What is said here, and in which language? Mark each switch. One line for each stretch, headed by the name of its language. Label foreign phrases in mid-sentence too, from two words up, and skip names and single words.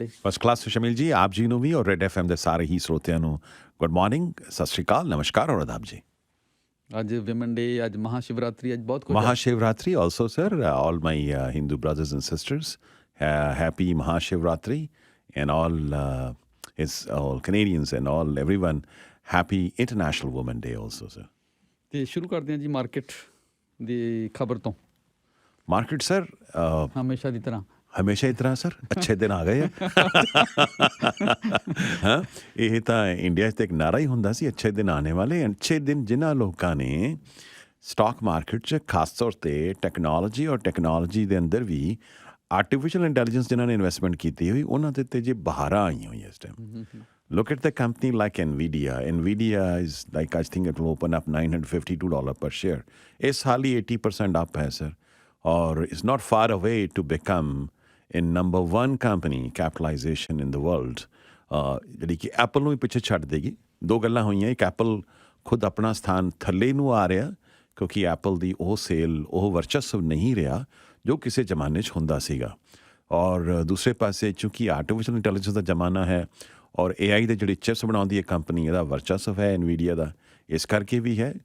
Punjabi: ਫਸਟ ਕਲਾਸ ਸ਼ਮੀਲ ਜੀ, ਆਪ ਜੀ ਨੂੰ ਵੀ ਔਰ ਰੈਡ FM ਦੇ ਸਾਰੇ ਹੀ ਸਰੋਤਿਆਂ ਨੂੰ
English: good morning,
Punjabi: ਸਤਿ ਸ਼੍ਰੀ ਅਕਾਲ, ਨਮਸਕਾਰ ਔਰ ਆਦਾਬ ਜੀ। ਅੱਜ
English: women day,
Punjabi: ਅੱਜ ਮਹਾਸ਼ਿਵਰਾਤਰੀ, ਅੱਜ ਬਹੁਤ ਕੁਝ
English: Mahashivratri also sir, all my Hindu brothers and sisters, happy Mahashivratri and all Canadians and all everyone happy International Women Day also sir।
Punjabi: ਤੇ ਸ਼ੁਰੂ ਕਰਦੇ ਹਾਂ ਜੀ ਮਾਰਕੀਟ ਦੀ ਖਬਰ ਤੋਂ। ਮਾਰਕੀਟ ਸਰ ਹਮੇਸ਼ਾ ਦੀ ਤਰ੍ਹਾਂ ਹਮੇਸ਼ਾ ਹੀ ਤਰ੍ਹਾਂ ਸਰ ਅੱਛੇ ਦਿਨ ਆ ਗਏ ਆ। ਹਾਂ, ਇਹ ਤਾਂ ਇੰਡੀਆ 'ਚ ਤਾਂ ਇੱਕ ਨਾਰਾ ਹੀ ਹੁੰਦਾ ਸੀ,
Hindi: अच्छे दिन आने वाले।
Punjabi: ਅੱਛੇ ਦਿਨ ਜਿਨ੍ਹਾਂ ਲੋਕਾਂ ਨੇ ਸਟਾਕ ਮਾਰਕੀਟ 'ਚ ਖਾਸ ਤੌਰ 'ਤੇ ਟੈਕਨੋਲੋਜੀ ਔਰ ਟੈਕਨੋਲੋਜੀ ਦੇ ਅੰਦਰ ਵੀ
English: artificial intelligence
Punjabi: ਜਿਨ੍ਹਾਂ ਨੇ ਇਨਵੈਸਟਮੈਂਟ ਕੀਤੀ ਹੋਈ ਉਹਨਾਂ ਦੇ ਉੱਤੇ ਜੇ ਬਹਾਰਾਂ ਆਈਆਂ ਹੋਈਆਂ ਇਸ ਟਾਈਮ।
English: Look at the company like NVIDIA. NVIDIA is like, I think it will open up $952 per share. It's hardly 80% up है sir, और it's not far away to become in number 1 company capitalization in the world।
Punjabi: ਜਿਹੜੀ ਕਿ ਐਪਲ ਨੂੰ ਵੀ ਪਿੱਛੇ ਛੱਡ ਦੇਗੀ। ਦੋ ਗੱਲਾਂ ਹੋਈਆਂ, ਇੱਕ ਐਪਲ ਖੁਦ ਆਪਣਾ ਸਥਾਨ ਥੱਲੇ ਨੂੰ ਆ ਰਿਹਾ ਕਿਉਂਕਿ ਐਪਲ ਦੀ ਉਹ ਸੇਲ, ਉਹ ਵਰਚਸਵ ਨਹੀਂ ਰਿਹਾ ਜੋ ਕਿਸੇ ਜ਼ਮਾਨੇ 'ਚ ਹੁੰਦਾ ਸੀਗਾ। ਔਰ ਦੂਸਰੇ ਪਾਸੇ ਚੂੰਕਿ
English: artificial intelligence
Punjabi: ਦਾ ਜ਼ਮਾਨਾ ਹੈ ਔਰ AI ਦੇ ਜਿਹੜੇ ਚਿਪਸ ਬਣਾਉਂਦੀ ਹੈ ਕੰਪਨੀ, ਇਹਦਾ ਵਰਚਸਵ ਹੈ NVIDIA ਦਾ, ਇਸ ਕਰਕੇ ਵੀ ਹੈ।